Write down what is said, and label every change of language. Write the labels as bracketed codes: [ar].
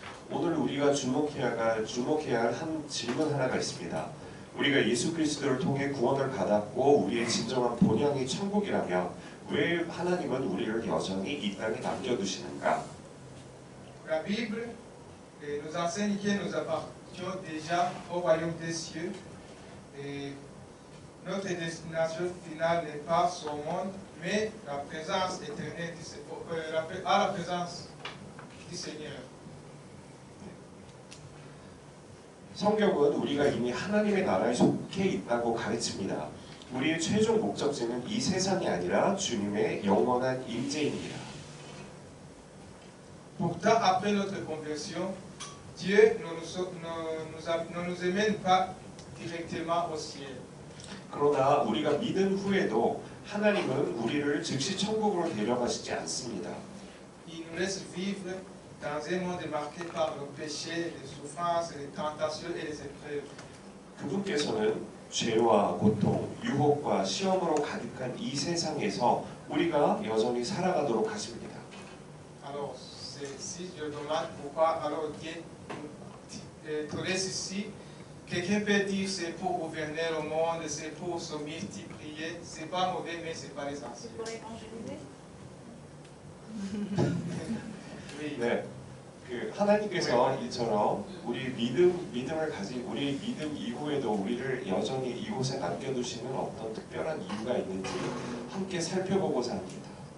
[ko] 오늘 우리가 주목해야 할 한 질문 하나가 있습니다. 우리가 예수 그리스도를 통해 구원을 받았고 우리의 진정한 본향이 천국이라면 왜 하나님은 우리를 여전히 이 땅에 남겨두시는가? [fr] La Bible nous enseigne que nous appartenons déjà au royaume des cieux. Et notre destination finale n'est pas ce monde, mais la présence éternelle à la présence du Seigneur. [ko] 성경은 우리가 이미 하나님의 나라에 속해 있다고 가르칩니다. 우리의 최종 목적지는 이 세상이 아니라 주님의 영원한 임재입니다. [fr] Pourtant, après notre conversion, Dieu ne nous amène pas directement au ciel. [ko] 그러나 우리가 믿은 후에도 하나님은 우리를 즉시 천국으로 데려가시지 않습니다. [fr] Il nous laisse vivre dans un monde marqué par le péché, les souffrances, les tentations et les épreuves. [ko] 그분께서는 죄와 고통, 유혹과 시험으로 가득한 이 세상에서 우리가 여전히 살아가도록 하십니다. [fr] Alors, si je demande pourquoi alors Dieu te laisse ici, quelqu'un peut dire c'est pour gouverner le monde, c'est pour se multiplier, c'est pas mauvais, mais c'est pas l'essentiel. Oui. [ko] 네, 그 하나님께서 이처럼 우리 믿음을 가진 우리 믿음 이후에도 우리를 여전히 이곳에 남겨두시는 어떤 특별한 이유가 있는지 함께 살펴보고자 합니다.